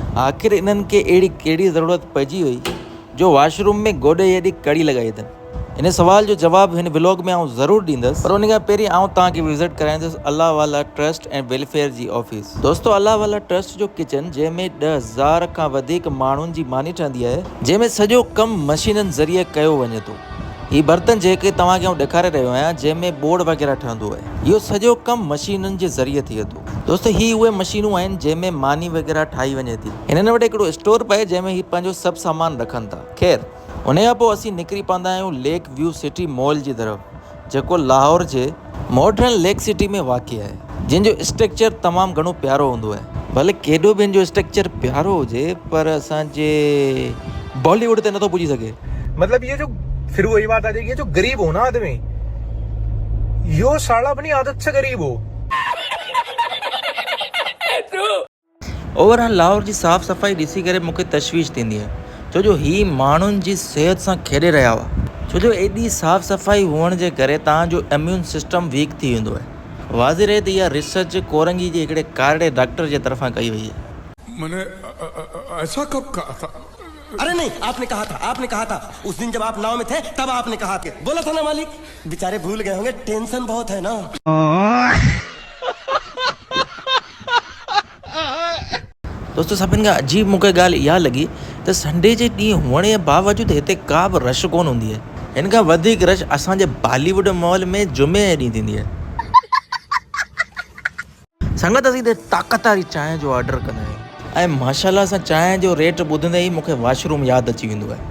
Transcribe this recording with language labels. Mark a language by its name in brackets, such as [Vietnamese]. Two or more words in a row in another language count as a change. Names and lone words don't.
[Sindhi] आख़िर इन्हनि खे अहिड़ी कहिड़ी ज़रूरत पइजी वई जो वॉशरूम में गोॾे हेॾी कड़ी लॻाई अथनि। इन सवाल जो जवाबु हिन व्लॉग में आउं ज़रूरु ॾींदुसि, पर उन खां पहिरीं आउं तव्हांखे विज़िट कराईंदुसि अल्लाह वाला ट्रस्ट एंड वेलफेयर जी ऑफिस। दोस्तों, अल्लाह वाला ट्रस्ट जो किचन, जंहिंमें 10,000 खां वधीक माण्हुनि जी मानी ठहंदी आहे, जंहिंमें सॼो कमु मशीननि ज़रिए कयो वञे थो। ही बर्तन जेके तव्हांखे आउं ॾेखारे रहियो आहियां, जंहिंमें बोर्ड वग़ैरह ठहंदो आहे, इहो सॼो कमु मशीननि जे ज़रिए थिए थो। दोस्तों, ही उहे मशीनूं आहिनि जंहिंमें मानी वग़ैरह ठाही वञे थी। हिननि वटि हिकिड़ो स्टोर पए जंहिंमें ही पंहिंजो सभु सामान रखनि था। ख़ैर, उन खां पोइ असीं निकिरी पवंदा आहियूं लेक व्यू सिटी मॉल जी तरफ़, जेको लाहौर जे मॉडर्न लेक सिटी में वाक़ई आहे, जंहिंजो स्ट्रक्चर तमामु घणो प्यारो हूंदो आहे। भले केॾो बि हिन जो स्ट्रक्चर प्यारो हुजे, पर असांजे बॉलीवुड ते नथो पुॼी सघे। [Hindi] मतलब ये जो फिर वही बात आ जाएगी, ये जो गरीब हो ना आदमी, यो साला अपनी आदत से गरीब हो। [Sindhi] ओवरऑल लाहौर जी साफ़ सफ़ाई ॾिसी करे मूंखे तशवीश थींदी आहे, छो जो ही माण्हुनि जी सिहत सां खेॾे रहिया हुआ। छो जो एॾी साफ़ सफ़ाई हुअण जे करे तव्हांजो [English] immune system [Sindhi] वीक थी वेंदो आहे। वाज़िर आहे त इहा रिसर्च कोरंगी जे हिकिड़े कारड़े डॉक्टर जे तरफ़ां कई वई आहे। [Hindi] मैंने ऐसा कब कहा था? अरे नहीं, आपने कहा था उस दिन जब आप नाव में थे, तब आपने कहा था, बोला था ना मालिक। बेचारे भूल गए होंगे, टेंशन बहुत है ना। [Sindhi] दोस्तों, सभिनि खां अजीब मूंखे ॻाल्हि इहा लॻी त संडे जे ॾींहुं हुअण जे बावजूदि हिते का बि रश कोन हूंदी आहे। हिन खां वधीक रश असांजे बॉलीवुड मॉल में जुमे जे ॾींहुं थींदी आहे। संगत, असीं हिते ताक़त वारी चांहि जो ऑडर कंदा आहियूं, ऐं माशाल्लाह सां चांहि जो रेट ॿुधंदे ई मूंखे वॉशरूम यादि अची वेंदो आहे।